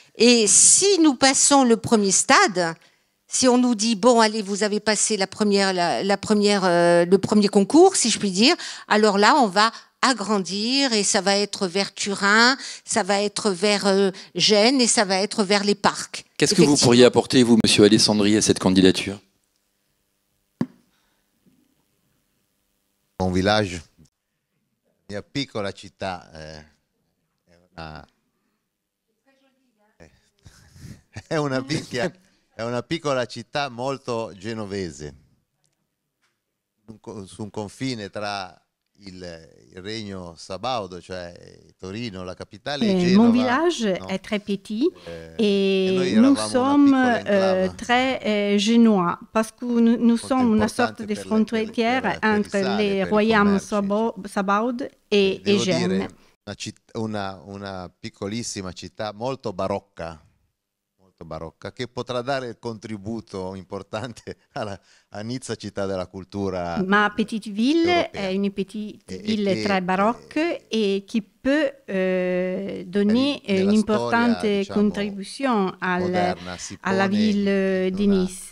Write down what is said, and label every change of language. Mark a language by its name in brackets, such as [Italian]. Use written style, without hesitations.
[French] Et si nous passons le premier stade, si on nous dit bon allez vous avez passé le premier concours si je puis dire, alors là on va agrandir et ça va être vers Turin, ça va être vers Gênes et ça va être vers les parcs. Qu'est-ce que vous pourriez apporter vous, Monsieur Alessandri, à cette candidature? [Italian] Un village, mia piccola città, è una piccola città molto genovese, su un confine tra il Regno Sabaudo, cioè Torino, la capitale, et Genova. [French] Mon village est très petit et nous sommes très génois parce que nous sommes une sorte de frontière entre les royaumes Sabaud et Gênes. [Italian] Una piccolissima città molto barocca, che potrà dare il contributo importante a Nizza, città della cultura. [French] Ma petite ville est une petite ville très baroque et qui peut donner une importante contribution à la ville de Nice.